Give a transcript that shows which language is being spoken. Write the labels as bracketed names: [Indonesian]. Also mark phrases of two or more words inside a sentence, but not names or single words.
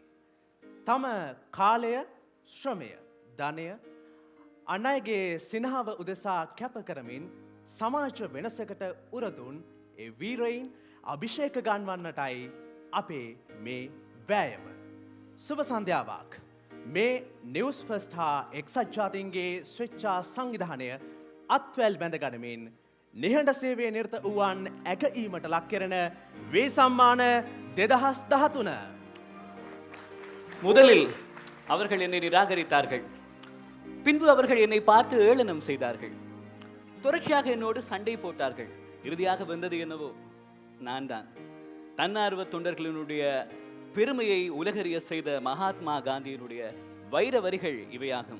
[Sinhala] තම කාලය, ශ්‍රමය, ධනය අන් අයගේ සිනහව උදෙසා කැප කරමින් සමාජ වෙනසකට උරදුන් ඒ වීරයින් අභිෂේක ගන්වන්නටයි අපේ මේ වෑයම. සුබ සන්ධ්‍යාවක්. මේ නිවුස් ෆස්ට් හා එක්සත් ජාතීන්ගේ ස්වේච්ඡා සංවිධානය අත්වැල් බැඳ ගනිමින් නිහඬ සේවයේ නිරත වූවන් ඇගීමට ලක් කරන වේ සම්මාන 2013. [Tamil] முதலில் அவர்கள் என்னை நிராகரித்தார்கள். பின்பு அவர்கள் என்னை பார்த்து ஏளனம் செய்தார்கள். தொடர்ச்சியாக என்னோடு சண்டை போட்டார்கள். இறுதியாக வந்தது என்னவோ நான் தான். தன்னார்வ தொண்டர்களினுடைய பெருமையை உலகறிய செய்த மகாத்மா காந்தியினுடைய வைர வரிகள் இவையாகும்.